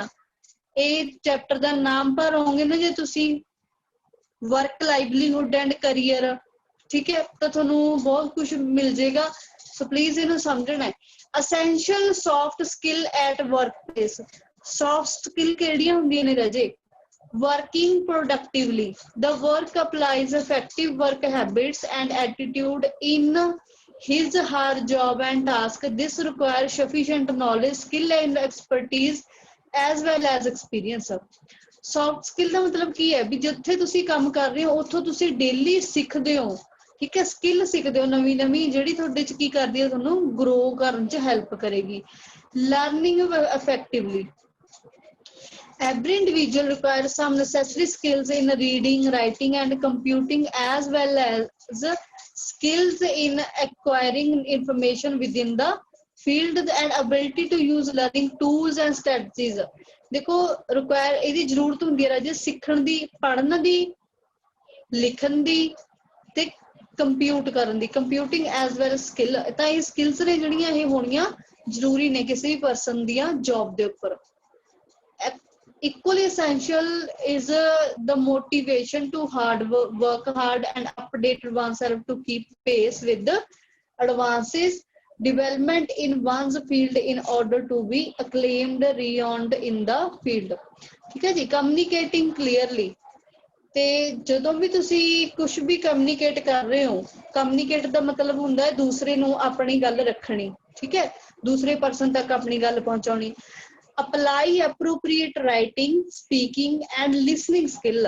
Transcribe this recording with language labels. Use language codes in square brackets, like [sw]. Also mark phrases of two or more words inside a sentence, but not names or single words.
[pa] ਇਹ ਚੈਪਟਰ ਦਾ ਨਾਮ ਭਰੋਗੇ ਨਾ ਜੇ ਤੁਸੀਂ, ਵਰਕ ਲਾਈਵਲੀਹੁੱਡ ਐਂਡ ਕਰੀਅਰ, ਠੀਕ ਹੈ, ਤਾਂ ਤੁਹਾਨੂੰ ਬਹੁਤ ਕੁਝ ਮਿਲ ਜਾਏਗਾ। [en] so please [pa] ਇਹਨੂੰ ਸਮਝਣਾ ਹੈ। [en] essential soft skill at work place. soft skill [pa] ਕਿਹੜੀਆਂ ਹੁੰਦੀਆਂ ਨੇ ਰਾਜੇ? [en] Working productively. The work applies effective work habits and attitude in his her job and task. This requires sufficient knowledge, skill and expertise as well as experience. Soft skill [pa] ਦਾ ਮਤਲਬ ਕੀ ਹੈ? ਵੀ ਜਿੱਥੇ ਤੁਸੀਂ ਕੰਮ ਕਰ ਰਹੇ ਹੋ ਉੱਥੋਂ ਤੁਸੀਂ ਡੇਲੀ ਸਿੱਖਦੇ ਹੋ। ਠੀਕ ਹੈ, ਸਕਿੱਲ ਸਿੱਖਦੇ ਹੋ ਨਵੀਂ ਜਿਹੜੀ ਤੁਹਾਡੇ ਚ ਕੀ ਕਰਦੀ ਹੈ, ਤੁਹਾਨੂੰ ਗਰੋ ਕਰਨ ਚ ਹੈਲਪ ਕਰੇਗੀ। [en] Learning effectively. Every individual requires some necessary skills in reading, writing and computing as well as skills in acquiring information within the field and ability to use learning tools and strategies। [pa] देखो require ਇਹਦੀ ਜ਼ਰੂਰਤ ਹੁੰਦੀ ਹੈ ਰਾਜੇ ਸਿੱਖਣ ਦੀ, ਪੜ੍ਹਨ ਦੀ, ਲਿਖਣ ਦੀ ਤੇ ਕੰਪਿਊਟ ਕਰਨ ਦੀ, [en] computing as well skill. [pa] ਤਾਂ ਇਹ ਸਕਿੱਲਸ ਨੇ ਜਿਹੜੀਆਂ ਇਹ ਹੋਣੀਆਂ ਜ਼ਰੂਰੀ ਨੇ ਕਿਸੇ ਵੀ ਪਰਸਨ ਦੀਆਂ ਜੌਬ ਦੇ ਉੱਪਰ। [en] equally essential is the motivation to work hard and update oneself to keep pace with the advances development in one's field in order to be acclaimed renowned in the field। [pa] ਠੀਕ ਹੈ ਜੀ। [en] communicating clearly, [pa] ਤੇ ਜਦੋਂ ਵੀ ਤੁਸੀਂ ਕੁਝ ਵੀ ਕਮਿਊਨੀਕੇਟ ਕਰ ਰਹੇ ਹੋ, ਕਮਿਊਨੀਕੇਟ ਦਾ ਮਤਲਬ ਹੁੰਦਾ ਹੈ ਦੂਸਰੇ ਨੂੰ ਆਪਣੀ ਗੱਲ ਰੱਖਣੀ, ਠੀਕ ਹੈ, ਦੂਸਰੇ ਪਰਸਨ ਤੱਕ ਆਪਣੀ ਗੱਲ ਪਹੁੰਚਾਉਣੀ। [en] apply appropriate writing, speaking and listening skill.